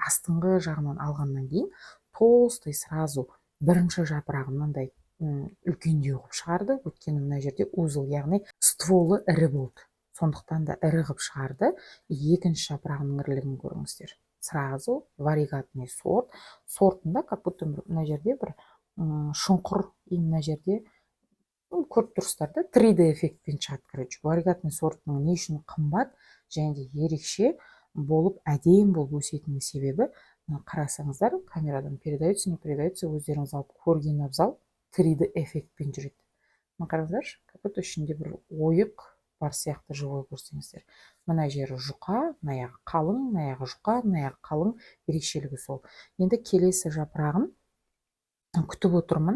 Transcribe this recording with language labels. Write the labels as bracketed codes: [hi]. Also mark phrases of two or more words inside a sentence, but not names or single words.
[kk] Астыңғы жағынан алғаннан кейін [ru] толстой сразу [kk] бірінші жапырағы мынандай үлкендеу қылып шығарды. Өйткені мына жерде узыл, яғни стволы ірі болды. Сондықтан да ірі қылып шығарды. Екінші жапырағының ірілігін көріңіздер. [ru] Сразу варигатный сорт. [kk] Сортында [ru] как будто [kk] мына жерде бір шұңқыр, и мына жерде көріп тұрсыздар да, 3D эффектпен шығады. Короче, варигатный сорттың не үшін қымбат және де ерекше болып әдемі болып өсетінің себебі, қарасаңыздар, камерадан [ru] передается, не передается, [kk] өздеріңіз алып көрген абзал 3D эффектпен жүреді. Қараңыздаршы, [ru] как будто [kk] ішінде бір ойық бар сияқты живой көрсеңіздер. Мына жері жұқа, мына жағы қалың, мына жағы жұқа, мына жағы қалың, ерекшелігі сол. Енді келесі жапырағын күтіп отырмын.